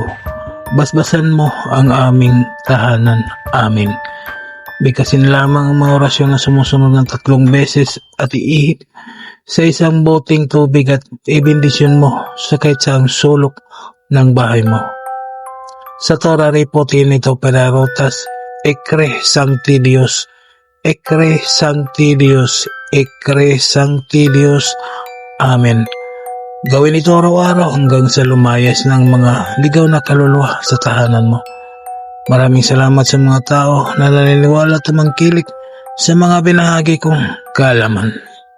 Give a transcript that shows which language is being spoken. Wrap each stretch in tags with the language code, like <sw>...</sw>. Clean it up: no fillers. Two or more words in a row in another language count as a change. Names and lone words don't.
<tl>Basbasan mo ang aming tahanan. Amin. Bigkasin lamang ang mga orasyon na sumusunod ng 3 beses at iihip sa isang boteng tubig at ibindisyon mo sa kahit saang sulok ng bahay mo. Sa Torah repotin ito perarotas, ekre sancti Dios, ekre sancti Dios, ekre sancti Dios. Amen. Gawin ito araw-araw hanggang sa lumayas ng mga ligaw na kaluluwa sa tahanan mo. Maraming salamat sa mga tao na naniniwala at tumangkilik sa mga binahagi kong kaalaman.</tl>